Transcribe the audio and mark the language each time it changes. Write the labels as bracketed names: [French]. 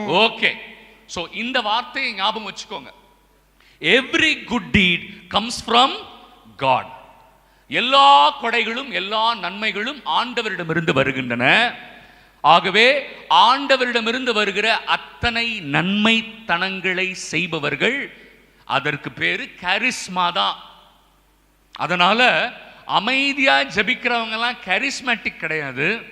[Tamil] Okay, so இந்த வார்த்தையை ஞாபகம் வச்சுக்கோங்க. [English] Every good deed comes from God. [Tamil] எல்லா கொடைகளும் எல்லா நன்மைகளும் ஆண்டவரிடமிருந்து வருகின்றன. ஆகவே ஆண்டவரிடமிருந்து வருகிற அத்தனை நன்மைத்தனங்களை செய்பவர்கள், அதற்கு பேரு கரிஸ்மா தான். அதனால அமைதியா ஜெபிக்கிறவங்க எல்லாம் கரிஸ்மேட்டிக் கிடையாது.